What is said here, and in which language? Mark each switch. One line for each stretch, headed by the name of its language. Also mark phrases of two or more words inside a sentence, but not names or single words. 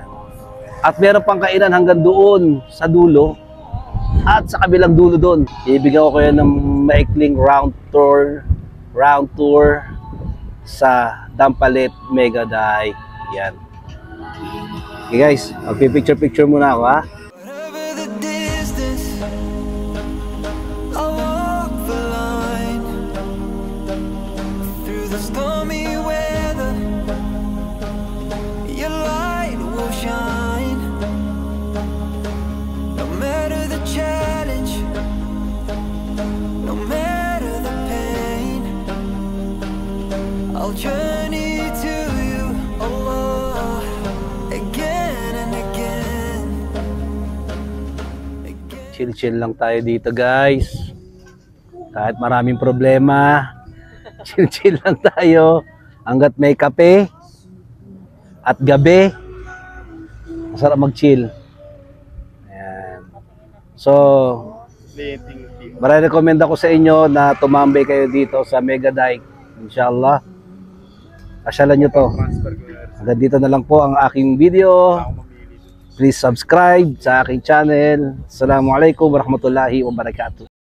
Filipino: At meron pang kainan hanggang doon sa dulo. At sa kabilang dulo doon, ibigyan ko kayo ng maikling
English: round tour
Filipino: sa Dampalit Mega Dike. Yan.
English: Okay guys,
Filipino: magpipicture muna ako ha.
English: Whatever the distance, I'll walk the line. Through the stormy weather, your light will shine. No matter the challenge, no matter the pain, I'll journey to you, Allah, again and again.
Filipino: Chill-chill lang tayo dito, guys. Kahit maraming problema, chill-chill lang tayo. Hanggat may kape at gabi, masarap mag-chill. Ayan. So, marirecommend ako sa inyo na tumambay kayo dito sa Mega Dike. Inshallah. Pasyalan nyo to. Hanggang dito na lang po ang aking video.
English: Please subscribe
Filipino: sa aking channel.
Arabic: السلام عليكم ورحمة الله وبركاته.